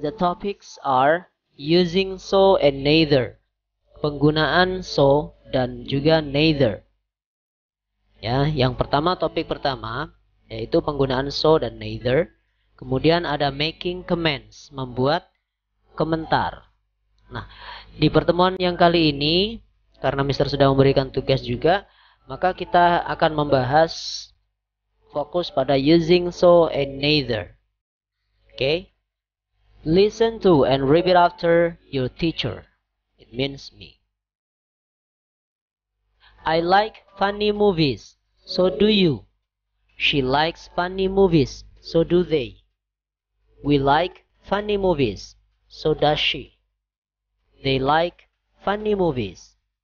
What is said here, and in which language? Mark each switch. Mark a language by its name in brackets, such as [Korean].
[English] The topics are using so and neither. [Indonesian] Penggunaan so dan juga neither. Ya, yang pertama, topik pertama yaitu penggunaan so dan neither. Kemudian ada [English] making comments, [Indonesian] membuat komentar. Nah, di pertemuan yang kali ini, karena Mister sudah memberikan tugas juga, maka kita akan membahas fokus pada [English] using so and neither. Okay? Listen to and repeat after your teacher. It means me. I like funny movies. So do you. She likes funny movies. So do they. We like funny movies. So does she. They like funny movies.